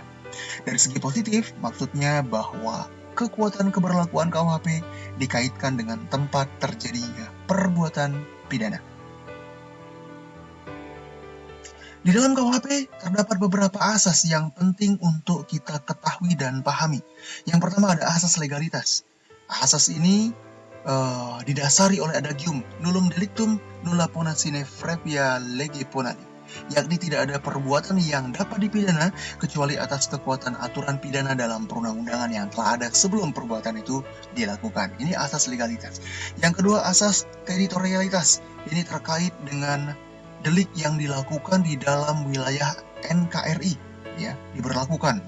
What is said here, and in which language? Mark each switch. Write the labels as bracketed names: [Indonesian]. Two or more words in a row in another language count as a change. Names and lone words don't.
[Indonesian] Dari segi positif, maksudnya bahwa kekuatan keberlakuan KUHP dikaitkan dengan tempat terjadinya perbuatan pidana. Di dalam KUHP terdapat beberapa asas yang penting untuk kita ketahui dan pahami. Yang pertama ada asas legalitas. Asas ini didasari oleh adagium [Latin] nullum delictum nulla pona sine previa lege ponari, [Indonesian] yakni tidak ada perbuatan yang dapat dipidana kecuali atas kekuatan aturan pidana dalam perundang-undangan yang telah ada sebelum perbuatan itu dilakukan. Ini asas legalitas. Yang kedua, asas teritorialitas. Ini terkait dengan delik yang dilakukan di dalam wilayah NKRI, ya, diberlakukan.